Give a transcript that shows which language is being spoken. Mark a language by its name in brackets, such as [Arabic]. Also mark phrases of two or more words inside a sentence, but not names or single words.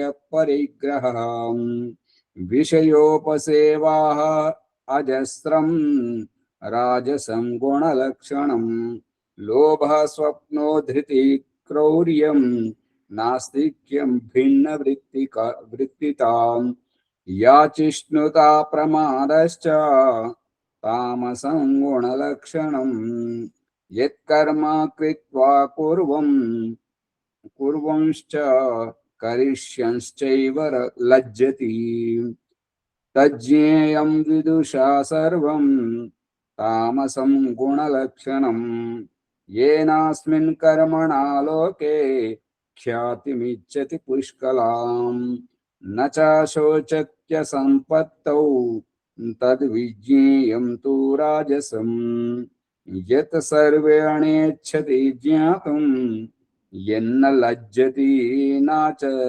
[Sanskrit] పరిగ్రహం విషయోపసేవాః అజస్రం రాజసం గుణలక్షణం లోభ స్వప్నో ధృతి క్రౌర్యం నాస్తిక్యం భిన్న వృత్తితాం యాచిష్ణుతా ప్రమాదశ్చ తామసం గుణలక్షణం యత్కర్మ కృత్వా కుర్వంశ్చ కరిష్యంశ్చైవ లజ్జతి తజ్ఞేయం విదుషా సర్వం తామసం గుణలక్షణం येनास्मिन् कर्मणा लोके ख्यातिमिच्छति पुष्कलां न च शोचत्य सम्पत्तौ तद्विज्ञेयं तु राजसं यत् सर्वेणेच्छति ज्ञातुं यन्न लज्जति नाच